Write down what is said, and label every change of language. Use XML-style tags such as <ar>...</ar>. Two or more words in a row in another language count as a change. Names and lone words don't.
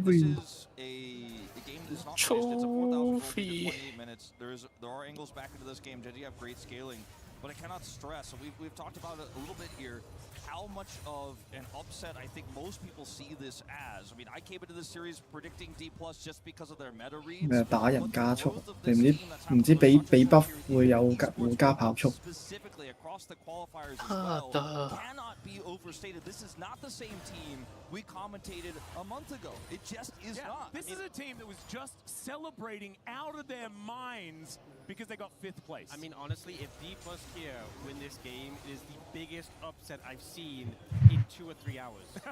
<en>This is a game that's not finished. It's a 4,000 28 minutes. There are angles back into this game. Genji have great scaling. But I cannot stress, we've talked about it a little bit here, how much of an upset I think most people see this as. I mean, I came into this series predicting D+ just because of their meta reads.</en> <yue>咩打人加速？你唔知俾 buff 會加跑速。</yue> <en>Specifically across the qualifiers as well, cannot be overstated. This is not the same team we commentated a month ago. It just is not. This is a team that was just celebrating out of their minds because they got 5th place. I mean, honestly, if D+ here win this game, it is the biggest upset I've seen in 2 or 3 hours.</en>